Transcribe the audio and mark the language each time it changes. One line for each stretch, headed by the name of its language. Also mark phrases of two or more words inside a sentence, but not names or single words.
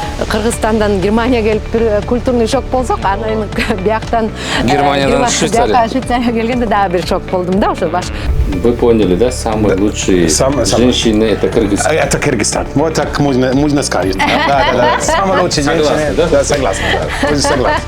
Kyrgyz: Кыргызстандан Германия келип бир
Russian: культурный шок
Kyrgyz: болсок, анан бияктан Германиядан Швейцария келгенде дагы бир шок болдум да, ошо баш.
Russian: Вы поняли, да? Самые лучшие женщины это Кыргызстан. Это Кыргызстан. Вот так можно сказать. Да. Самые лучшие женщины. Да, согласен. Согласен.